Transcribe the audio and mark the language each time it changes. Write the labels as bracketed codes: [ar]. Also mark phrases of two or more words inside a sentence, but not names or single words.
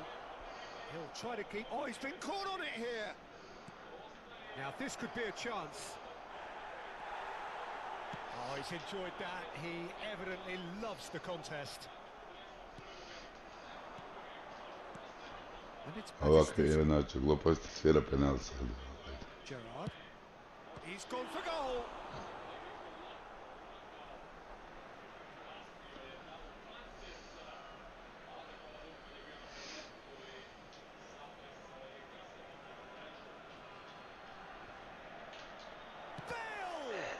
[en] He'll try to keep... Oh, he's been caught on it here! Now, this could be a chance. Oh, he's enjoyed that. He evidently loves the contest. And it's [hr] Ovakve inače gluposti svira penal sad. [en] Gerrard. He's gone for goal. Bale!